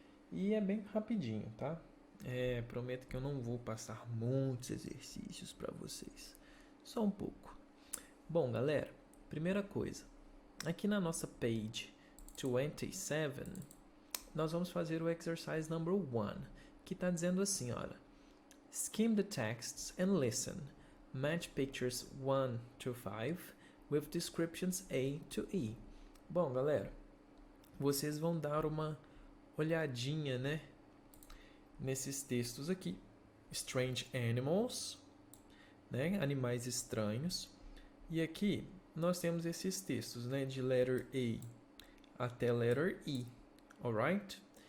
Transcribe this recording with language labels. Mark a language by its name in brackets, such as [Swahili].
[Portuguese] E é bem rapidinho, tá? Prometo que eu não vou passar muitos exercícios para vocês, só um pouco. Bom, galera, primeira coisa, aqui na nossa [English] page 27, [Portuguese] nós vamos fazer o [English] exercise number 1, [Portuguese] que está dizendo assim, olha, [English] skim the texts and listen. Match pictures 1 to 5 with descriptions A to E. [Portuguese] Bom, galera, vocês vão dar uma olhadinha, né, nesses textos aqui. [English] Strange animals, [Portuguese] né, animais estranhos. E aqui nós temos esses textos, né, de letter A até letter E, [English] alright?